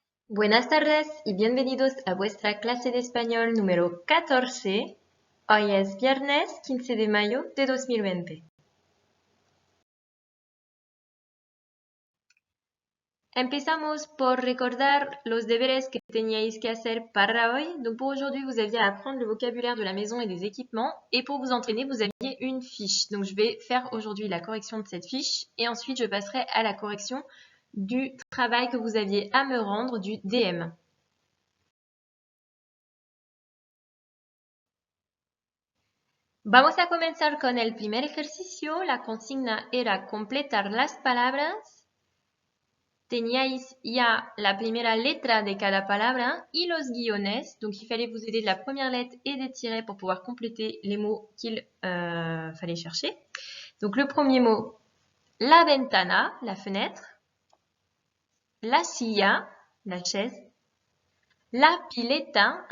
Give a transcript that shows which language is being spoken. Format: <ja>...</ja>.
<es>Buenas tardes y bienvenidos a vuestra clase de español número 14. Hoy es viernes 15 de mayo de 2020. Empezamos por recordar los deberes que teníais que hacer para hoy.</es> <fr>Donc pour aujourd'hui, vous aviez à apprendre le vocabulaire de la maison et des équipements. Et pour vous entraîner, vous aviez une fiche. Donc je vais faire aujourd'hui la correction de cette fiche. Et ensuite, je passerai à la correction du travail que vous aviez à me rendre du DM.</fr> <es>Vamos a comenzar con el primer ejercicio. La consigna era completar las palabras. Teníais ya la primera letra de cada palabra y los guiones.</es> <fr>Donc, il fallait vous aider de la première lettre et des tirets pour pouvoir compléter les mots qu'il fallait chercher. Donc, le premier mot, la ventana, la fenêtre. La silla, la chaise. La pileta.</fr>